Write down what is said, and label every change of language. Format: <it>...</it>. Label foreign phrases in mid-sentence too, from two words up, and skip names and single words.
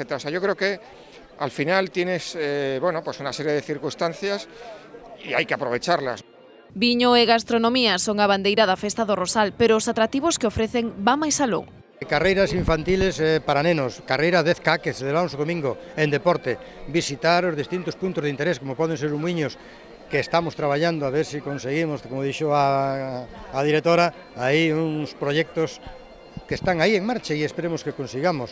<es>O sea, yo creo que al final tienes bueno, pues una serie de circunstancias y hay que aprovecharlas.</es> <gl>Viño e gastronomía son a bandeira da Festa do Rosal, pero os atractivos que ofrecen van máis aló. Carreiras infantiles para nenos, carreira 10K que celebramos o domingo en deporte, visitar os distintos puntos de interés como poden ser os muiños que estamos traballando a ver se conseguimos, como dixo a directora, aí uns proxectos que están aí en marcha e esperemos que consigamos.</gl>